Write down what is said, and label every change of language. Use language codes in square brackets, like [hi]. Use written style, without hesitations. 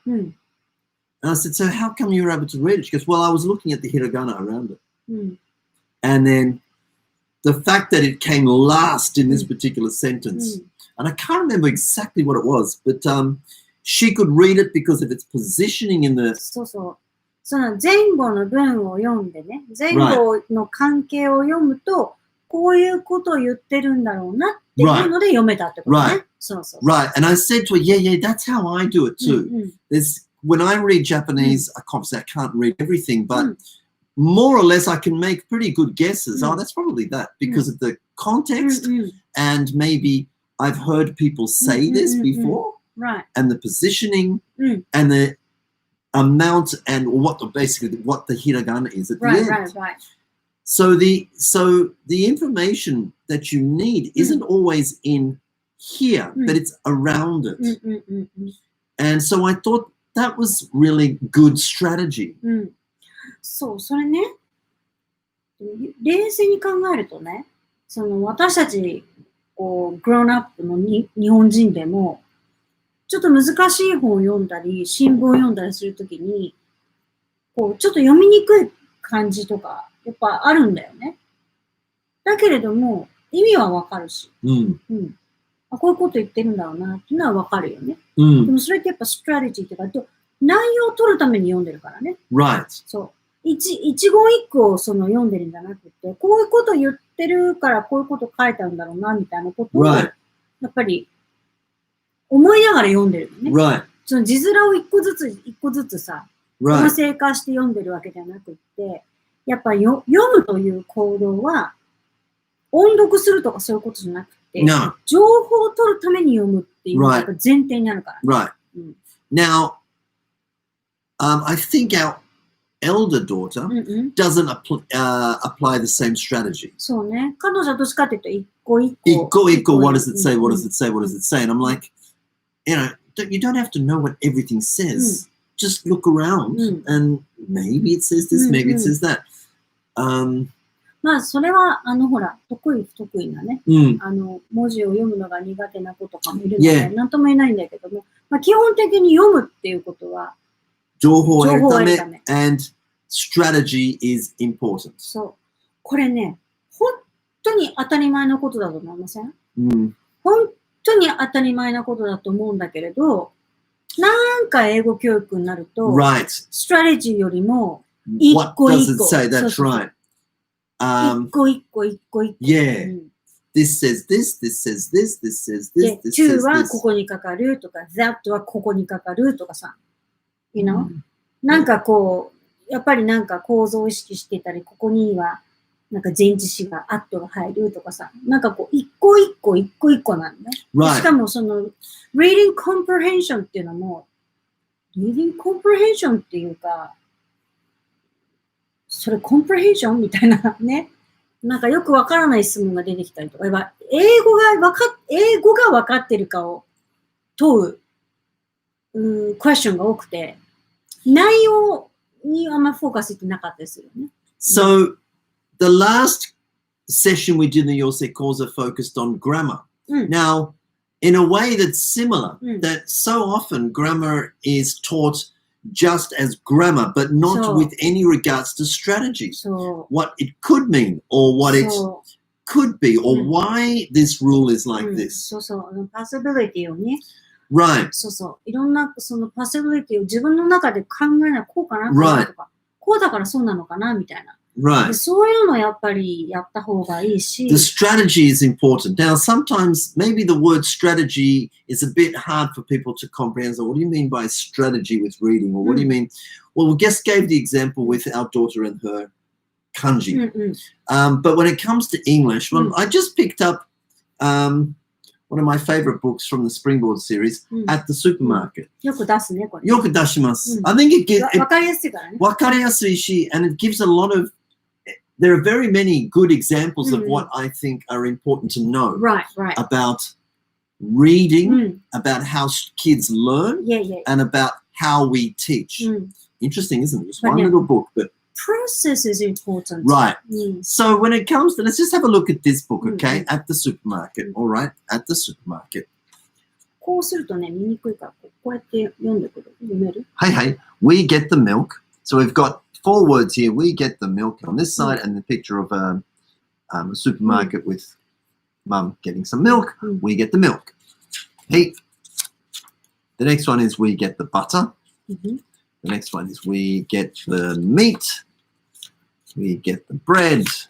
[en] And I said, so how come you were able to read it? She goes, well, I was looking at the hiragana around it. And then the fact that it came last in this particular sentence, and I can't remember exactly what it was, but she could read it because of its positioning in the... [ja] そうそう。その前後の文を読んでね、前後の関係を読むと、こういうことを言ってるんだろうなっていうので読めたってことね。そうそう。 [en] Right. And I said to her, yeah, that's how I do it too. When I read Japanese, obviously I can't read everything, but more or less I can make pretty good guesses. Oh, that's probably that because of the context and maybe I've heard people say this before. Right. And the positioning and the amount and basically what the hiragana is at the end. Right. So the information that you need isn't always in here, but it's around it. And so I thought that was really good strategy. [ja] そう、それね、冷静に考えるとね、その私たちこうグローンアップの日本人でもちょっと難しい本を読んだり新聞を読んだりするときにこうちょっと読みにくい感じとかやっぱあるんだよね。だけれども意味はわかるし、あ、こういうこと言ってるんだろうなっていうのはわかるよね。でもそれってやっぱストラテジーっていうか内容を取るために読んでるからね。 [en] Right. [ja] そう。一言一句をその読んでるんじゃなくて、こういうこと言ってるからこういうこと書いたんだろうなみたいなことを、やっぱり思いながら読んでるのね。 [en] Right. [ja] その字面を一個ずつさ、構成化して読んでるわけじゃなくって、やっぱり読むという行動は音読するとかそういうことじゃなくて、情報を取るために読むっていうのが前提になるから、ね。 [en] Now, I think our elder daughter doesn't apply the same strategy. [ja] そうね。彼女はどっちかっていうと一個一個。 [en] What does it say? What does it say? What does it say? And I'm like, you don't have to know what everything says. Just look around and maybe it says this, maybe it says that. [ja] まあそれはほら得意不得意なね、文字を読むのが苦手な子とかもいるので何とも言えないんだけども、まあ基本的に読むっていうことは情報を得るため [en] and strategy is important. [ja] そう。これね、本当に当たり前のことだと思いません？本当に当たり前なことだと思うんだけれど、なんか英語教育になると、ストラテジーよりも一個一個。 [en] That's right. [ja] 一個一個。 [en] Yeah. This says this, this says this, this says this, this says this. to は this. [ja] ここにかかるとか、that はここにかかるとかさ。 [en] You know? [ja] なんかこう、やっぱりなんか構造を意識してたり、ここにはなんか前置詞が、at が入るとかさ。なんかこう、一個一個なのね。しかもその、reading comprehension っていうのも、reading comprehension っていうか、それコンプレヘンションみたいなね。なんかよくわからない質問が出てきたりとか、英語がわかってるかを問う、クエスチョンが多くて、内容にあんまフォーカスしてなかったですよね。 [en] So, the last session we did in the Yosei Koza focused on grammar. Now, in a way that's similar, that so often grammar is taught just as grammar, but not with any regards to strategy. What it could mean, or what it could be, or why this rule is like this. [ja] possibility をね。 [en] Right. [ja] いろんなその possibility を自分の中で考えなこうかなとか、こうだからそうなのかなみたいな。 [en] Right. [ja] そういうのやっぱりやった方がいいし。 [en] The strategy is important. Now, sometimes maybe the word strategy is a bit hard for people to comprehend. So what do you mean by strategy with reading? Or what do you mean? Well, we just gave the example with our daughter and her kanji. But when it comes to English, well, I just picked up one of my favorite books from the Springboard series at the supermarket. [ja] よく出すね、これ。よく出します。 [en] I think it gives... [ja] わかりやすいからね。わかりやすいし、 [en] and it gives a lot of... There are very many good examples of what I think are important to know about reading, about how kids learn, and about how we teach. Interesting, isn't it? Just But one yeah. little book, but Process is important. right. [ja] うん。 [en] So when it comes to, let's just have a look at this book, okay? Mm-hmm. At the supermarket, all right? At the supermarket. [ja] こうするとね、見にくいから、こうやって読んでくる。読める？ [en] Hey, hey, we get the milk. So we've got 4 words here. We get the milk on this side, and the picture of a supermarket with mum getting some milk. We get the milk. Hey, the next one is we get the butter. Mm-hmm. The next one is we get the meat. We get the bread.